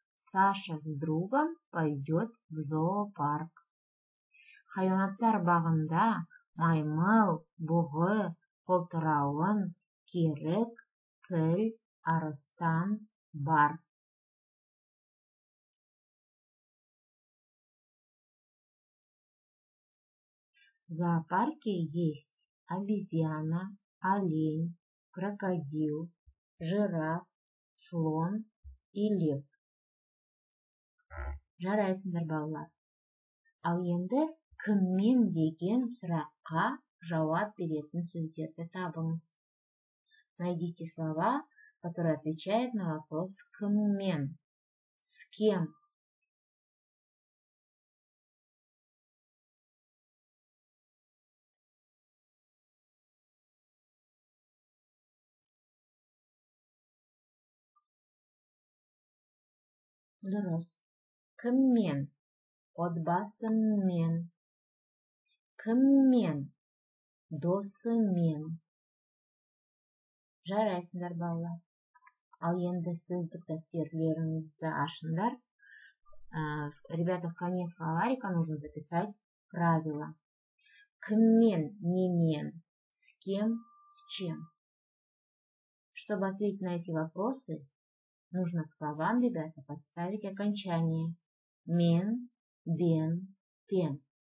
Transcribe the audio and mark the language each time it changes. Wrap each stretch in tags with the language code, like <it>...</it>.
<ru>Саша с другом пойдет в зоопарк.</ru> <kk>Хайуанаттар бағында маймыл, бұғы, полтырауын, керік, піл, арыстан бар.</kk> <ru>В зоопарке есть обезьяна, олень, крокодил, жираф, слон и лев.</ru> <kk>Жарайсыңдар балалар. Ал енді кіммен деген сұраққа жауап беретін сөздерді табыңыз.</kk> <ru>Найдите слова, которые отвечают на вопрос кіммен, с кем.</ru> <kk>Дұрыс. Кіммен? Отбасыммен. Кіммен? Досымен. Жарайсыңдар балалар. Ал енді сөздік дәптерлеріңізді ашыңдар.</kk> <ru>Ребята, в конец словарика нужно записать правила.</ru> <kk>Кіммен, немен,</kk> <ru>с кем, с чем. Чтобы ответить на эти вопросы, нужно к словам, ребята, подставить окончание мен, бен, пен.</ru>